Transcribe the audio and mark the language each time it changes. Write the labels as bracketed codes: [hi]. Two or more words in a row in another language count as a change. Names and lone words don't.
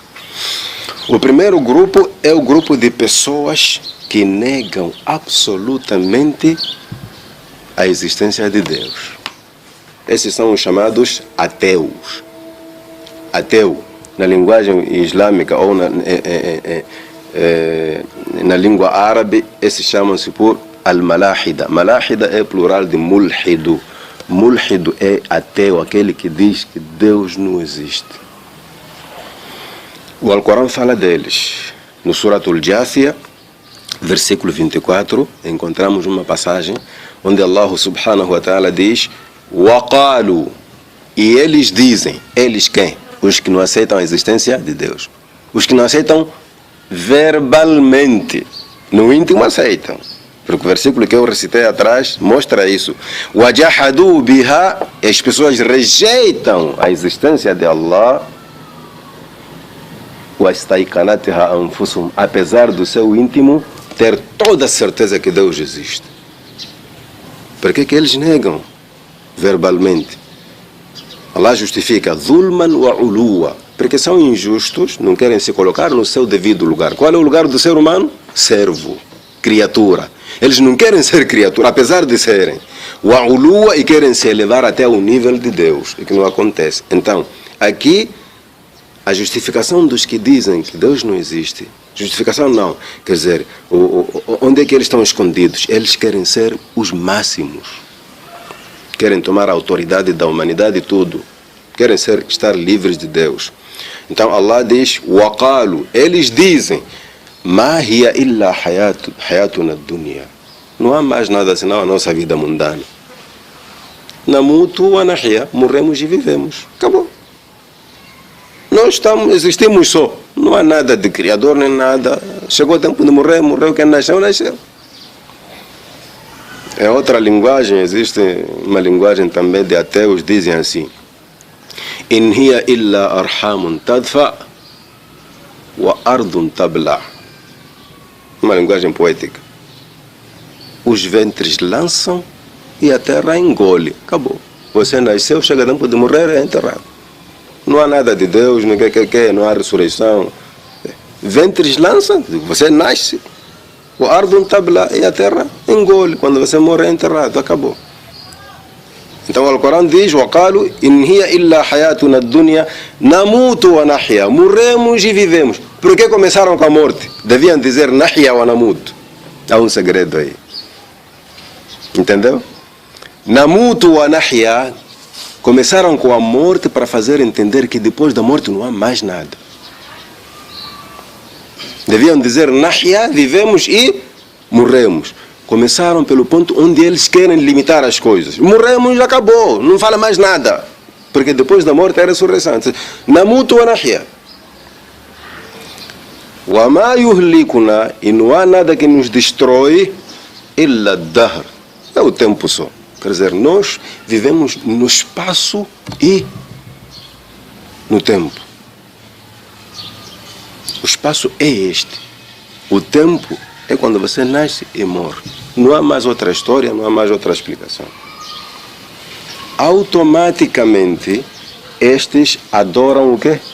[pt] O primeiro grupo é o grupo de pessoas que negam absolutamente a existência de Deus. Esses são os chamados ateus. Ateu, na linguagem islâmica ou na língua árabe, esses chamam-se por al-malahida. Malahida é plural de mulhidu. Mulhidu é ateu, aquele que diz que Deus não existe. O Alcorão fala deles. No Suratul Jathiyah, versículo 24, encontramos uma passagem onde Allah [ar] سبحانه وتعالى [pt] diz: وَقَالُوا, e eles dizem, eles quem? Os que não aceitam a existência de Deus. Os que não aceitam verbalmente, no íntimo aceitam. Porque o versículo que eu recitei atrás mostra isso. [ar] وَجَحَدُوا بِهَا, [pt] as pessoas rejeitam a existência de Allah. [ar] وَاسْتَيْقَنَتْهَا أَنفُسُهُمْ, [pt] apesar do seu íntimo ter toda a certeza que Deus existe. Por que eles negam verbalmente? Allah justifica [ar] ظلما وعلوا, [pt] porque são injustos, não querem se colocar no seu devido lugar. Qual é o lugar do ser humano? Servo, criatura. Eles não querem ser criatura, apesar de serem [ar] وعلوا, [pt] e querem se elevar até o nível de Deus, o que não acontece. Então, aqui a justificação dos que dizem que Deus não existe, justificação não, quer dizer, onde é que eles estão escondidos? Eles querem ser os máximos, querem tomar a autoridade da humanidade e tudo, querem estar livres de Deus. Então Allah diz: وَقَالُوا, eles dizem, [ar] مَا هِيَ إِلَّا حَيَاتُنَا الدُّنْيَا, [pt] não há mais nada senão a nossa vida mundana. [ar] نموت ونحيا, [pt] morremos e vivemos, acabou. Nós existimos só, não há nada de criador nem nada. Chegou o tempo de morrer, morreu. Quem nasceu, nasceu. É outra linguagem, existe uma linguagem também de ateus, dizem assim: [ar] إن هي إلا أرحام تدفع وأرض تبلع. [pt] Uma linguagem poética. Os ventres lançam e a terra engole. Acabou. Você nasceu, chega o tempo de morrer, é enterrado. Não há nada de Deus, não há ressurreição. Ventres lançam, você nasce. O [ar] أرض تبلع, [pt] e a terra engole. Quando você morre é enterrado, acabou. Então o Alcorão diz: [ar] وَقَالُوا إِنْ هِيَ إِلَّا حَيَاتُنَا الدُّنْيَا نَمُوتُ وَنَحْيَا, [pt] morremos e vivemos. Por que começaram com a morte? Deviam dizer [ar] نحيا ونموت. [pt] Há um segredo aí. Entendeu? [ar] نموت ونحيا, [pt] começaram com a morte para fazer entender que depois da morte não há mais nada. Deviam dizer nahya, vivemos e morremos. Começaram pelo ponto onde eles querem limitar as coisas. Morremos, acabou, não fala mais nada. Porque depois da morte é a ressurreição. [ar] نموت ونحيا وما يهلكنا, [pt] e não há nada que nos destrói, [ar] إلا دهر, [pt] é o tempo só. Quer dizer, nós vivemos no espaço e no tempo. O espaço é este. O tempo é quando você nasce e morre. Não há mais outra história, não há mais outra explicação. Automaticamente, estes adoram o quê?